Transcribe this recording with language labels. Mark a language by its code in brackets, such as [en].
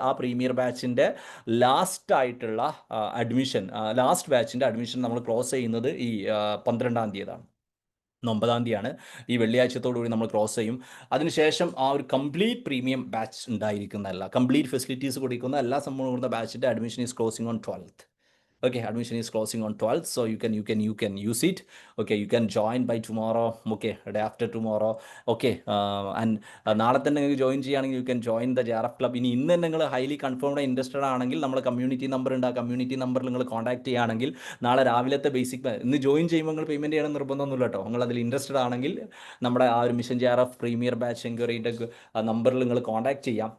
[ml] ആ premier ബാച്ചിൻ്റെ last ആയിട്ടുള്ള admission, last ബാച്ചിൻ്റെ admission നമ്മൾ ക്ലോസ് ചെയ്യുന്നത് ഈ 12-ാം തീയതിയാണ്. 9-ാം തീയതിയാണ്. ഈ വെള്ളിയാഴ്ചത്തോടുകൂടി നമ്മൾ ക്ലോസ് ചെയ്യും. അതിനുശേഷം ആ ഒരു complete premium batch ഉണ്ടായിരിക്കുന്നതല്ല, complete facilities കൊടുക്കുന്ന എല്ലാ സംഭവം കൊടുക്കുന്ന ബാച്ചിൻ്റെ admission [en] Is closing on 12th. Okay, admission is closing on 12th, so you can use it. Okay, you can join by tomorrow. Okay, day after tomorrow. [ml] Okay, and നാളെ തന്നെ നിങ്ങൾക്ക് join ചെയ്യുകയാണെങ്കിൽ [en] You can join the JRF club. [ml] ഇനി ഇന്ന് നിങ്ങൾ highly confirmed interested ആണെങ്കിൽ നമ്മുടെ community number ഉണ്ട്. ആ കമ്മ്യൂണിറ്റി നമ്പറിൽ നിങ്ങൾ കോൺടാക്ട് ചെയ്യുകയാണെങ്കിൽ നാളെ രാവിലത്തെ ബേസിക് ഇന്ന് ജോയിൻ ചെയ്യുമ്പോൾ നിങ്ങൾ പേയ്മെൻറ്റ് ചെയ്യണം നിർബന്ധമൊന്നുമില്ല കേട്ടോ. നിങ്ങൾ അതിൽ ഇൻട്രസ്റ്റഡ് ആണെങ്കിൽ നമ്മുടെ ആ ഒരു മിഷൻ JRF പ്രീമിയർ ബാച്ച് എൻക്വയറിയുടെ നമ്പറിൽ നിങ്ങൾ കോൺടാക്ട് ചെയ്യാം.